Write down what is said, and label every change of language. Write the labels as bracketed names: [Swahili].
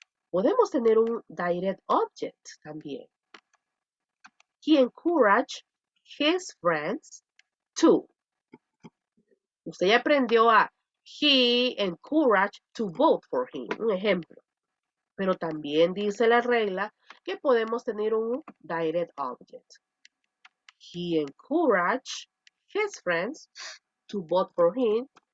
[Spanish] Podemos tener un direct object también. [English] He encouraged his friends to. [Spanish] Usted ya aprendió a he encouraged to vote for him. Un ejemplo. Pero también dice la regla que podemos tener un direct object. [English] He encouraged his friends to vote for him.